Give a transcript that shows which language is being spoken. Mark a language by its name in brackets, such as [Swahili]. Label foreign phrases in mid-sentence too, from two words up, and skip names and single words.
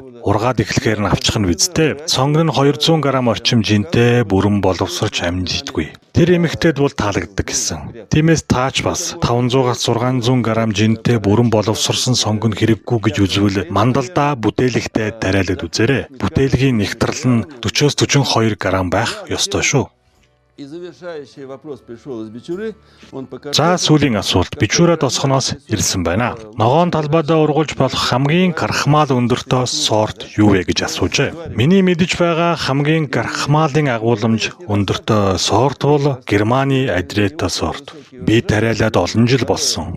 [Mongolian] Ургаад эхлэхээр нь авчих нь визтэй. Сонгон нь 200 г орчим жинтэй бүрэн боловсрч амжидаггүй. Тэр эмэгтэйд бол таалагддаг гэсэн. Тиймээс таач бас 500-аас 600 г жинтэй бүрэн боловсрсон сонгон хэрэггүй гэж үзвэл мандалдаа бүтээлэгтээ тариалаад үзээрэй. Бүтээлгийн нэгтрал нь 40-42 г байх ёстой шүү. [Russian] И завершающий вопрос пришел из Бичуры. Он показал. [Mongolian] За сүүлийн асуулт Бичурад осхоноос ирсэн байна. Ногоон талбайдаа ургуулж болох хамгийн гарахмал өндөртөө сорт юу вэ гэж асуужээ. Миний мэдэж байгаа хамгийн гарахмалын агуулмж өндөртөө сорт бол Германы Адрета сорт. Би тариалаад олон жил болсон.